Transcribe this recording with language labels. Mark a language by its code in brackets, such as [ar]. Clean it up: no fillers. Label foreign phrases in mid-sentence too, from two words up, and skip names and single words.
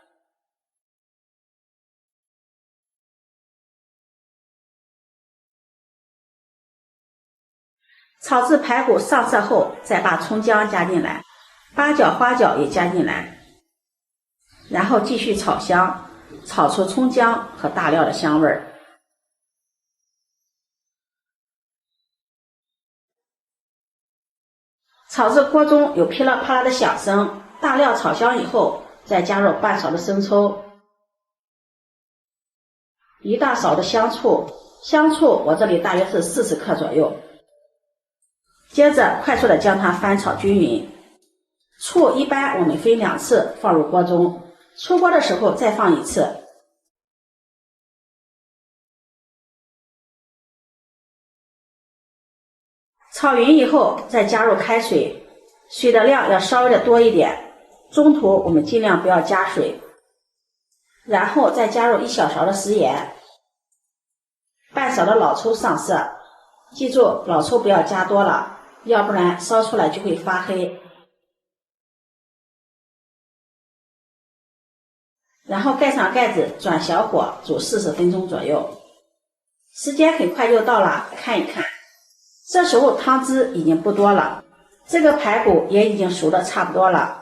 [zh] 炒至排骨上色後，再把蔥薑加進來，八角、花椒也加進來，然後繼續炒香，炒出蔥薑和大料的香味兒。炒至鍋中有噼里啪啦的響聲，大料炒香以後，再加入半勺的生抽，一大勺的香醋，香醋我這裡大約是40克左右。接着快速的将它翻炒均勻。醋一般我們分2次放入鍋中，出鍋的時候再放1次。炒匀以後再加入開水，水的量要稍微的多一點，中途我們盡量不要加水。然後再加入1小勺的食鹽，半勺的老抽上色，記住老抽不要加多了，要不然燒出來就會發黑。然後蓋上蓋子，轉小火煮40分鐘左右。時間很快就到了，看一看，這時候湯汁已經不多了，這個排骨也已經熟得差不多了。